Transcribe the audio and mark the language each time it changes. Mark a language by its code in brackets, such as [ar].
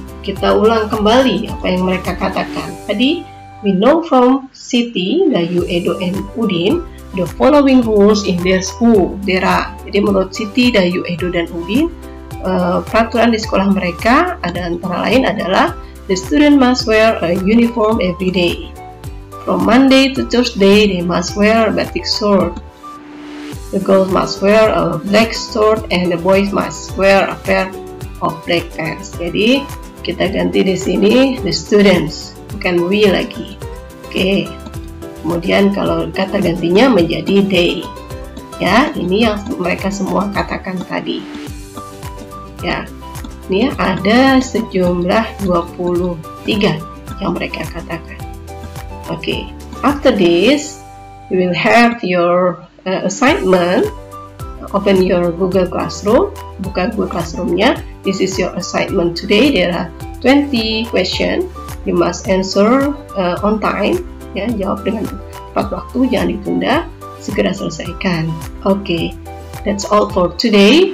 [id] Kita ulang kembali apa yang mereka katakan. Tadi, [en] we know from Siti, Dayu, Edo, and Udin the following rules in their school. [id] Jadi menurut Siti, Dayu, Edo, dan Udin, peraturan di sekolah mereka ada antara lain adalah [en] the student must wear a uniform every day. From Monday to Thursday, they must wear a batik shirt. The girls must wear a black shirt and the boys must wear a pair of black pants. [id] Jadi kita ganti di sini [en] the students, [id] bukan we lagi. Oke. Kemudian kalau kata gantinya menjadi they. Ya, ini yang mereka semua katakan tadi. Ya. Ini ada sejumlah 23 yang mereka katakan. Oke. [en] After this, you will have your assignment. Open your Google Classroom. [id] Buka Google Classroom-nya. [en] This is your assignment today. There are 20 questions. You must answer on time. [id] Ya, jawab dengan tepat waktu, jangan ditunda. Segera selesaikan. [en] Okay, that's all for today.